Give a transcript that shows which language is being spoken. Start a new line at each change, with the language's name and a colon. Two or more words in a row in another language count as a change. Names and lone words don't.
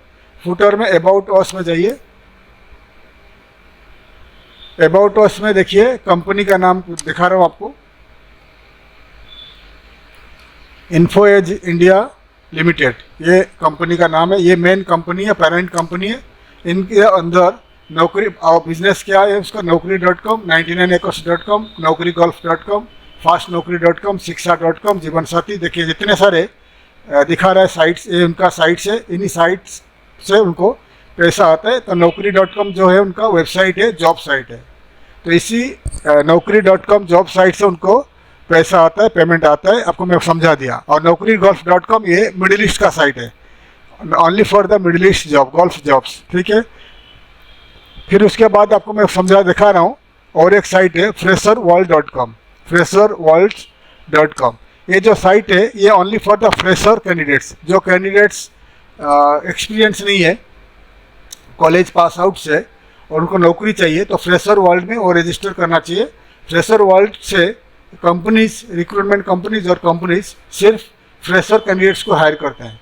Hindi: फुटर में
English: about us
Hindi: में जाइए।
English: about us
Hindi: में देखिए कंपनी का नाम दिखा रहा हूँ आपको, इन्फो एज इंडिया लिमिटेड, ये कंपनी का नाम है। ये
English: main company
Hindi: है,
English: parent company
Hindi: है। इनके अंदर नौकरी और बिजनेस क्या है उसका, naukri.com, 99acres.com, naukrigolf.com, fastnaukri.com, shiksha.com, जीवन साथी, देखिए जितने सारे दिखा रहा है साइट्स, ये उनका साइट्स है। इन्हीं साइट्स से उनको पैसा आता है। तो naukri.com जो है उनका वेबसाइट है,
English: job site
Hindi: है। तो इसी naukri.com
English: job site
Hindi: से उनको पैसा आता है, पेमेंट आता है। आपको मैं समझा दिया। और naukrigolf.com ये मिडिल ईस्ट का साइट है,
English: only for the Middle East job, golf jobs.
Hindi: ठीक है, फिर उसके बाद आपको मैं समझा दिखा रहा हूँ और एक साइट है fresherworld.com, fresherworld.com। ये जो साइट है ये
English: only for the fresher candidates,
Hindi: जो कैंडिडेट्स एक्सपीरियंस नहीं है,
English: college pass out
Hindi: से, और उनको नौकरी चाहिए, तो फ्रेशर वर्ल्ड में वो रजिस्टर करना चाहिए। फ्रेशर वर्ल्ड से कंपनीज,
English: recruitment companies
Hindi: और कंपनीज सिर्फ
English: fresher candidates
Hindi: को हायर करते हैं।